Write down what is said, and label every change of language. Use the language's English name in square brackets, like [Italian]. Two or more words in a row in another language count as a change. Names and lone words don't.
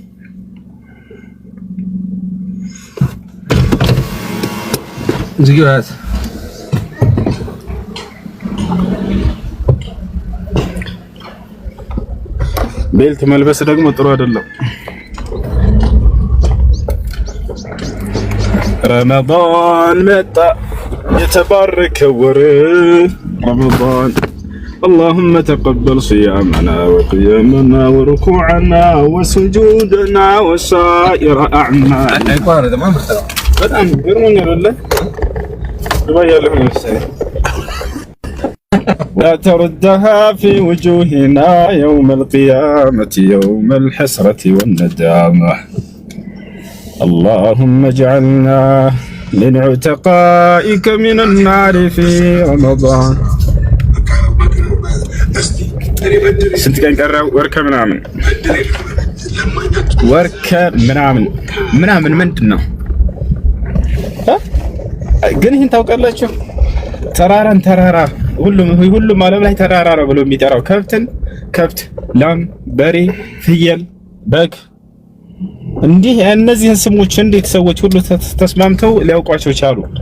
[Amharic] እዚህ ጋር ቤልት መልበስ ደግሞ ጥሩ አይደለም። ረመዳን መጣ የተባረከ ወር ረመዳን [Arabic] اللهم تقبل صيامنا وقيامنا وركوعنا وسجودنا وسائر أعمالنا. [Amharic] በጣም ገርሞኛል ወላሂ ይባያለሁ መሰለኝ [Arabic] لا تردها في وجوهنا يوم القيامة يوم الحسرة والندامة. اللهم اجعلنا من عتقائك من النار في رمضان. [Amharic] ስንት ቀን ቀረው? ወርከ ምናምን ምንድን ነው ግን? ይህን ታውቃላችሁ? ተራራን ተራራ ሁሉም ዓለም ላይ ተራራ ነው ብሎ የሚጠራው ከብት፣ ላም፣ በሬ፣ ፍየል፣ በግ እንዲህ እነዚህን ስሞች እንዴት ሰዎች ሁሉ ተስማምተው ሊያውቋቸው ቻሉ?